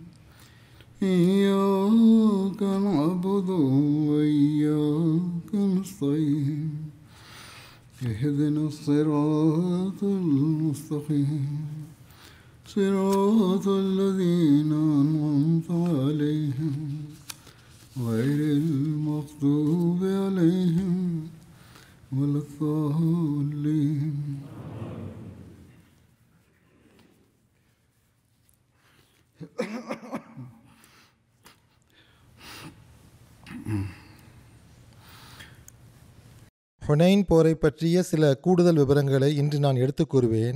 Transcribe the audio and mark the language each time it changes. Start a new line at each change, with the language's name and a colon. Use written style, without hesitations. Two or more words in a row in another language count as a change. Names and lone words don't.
Arabic: إياك نعبد وإياك نستعين اهدنا الصراط المستقيم صراط الذين أنعمت عليهم غير المغضوب عليهم ولا الضالين.
Tamil: ஹுனைன் போரை பற்றிய சில கூடுதல் விவரங்களை இன்று நான் எடுத்துக் கூறுவேன்.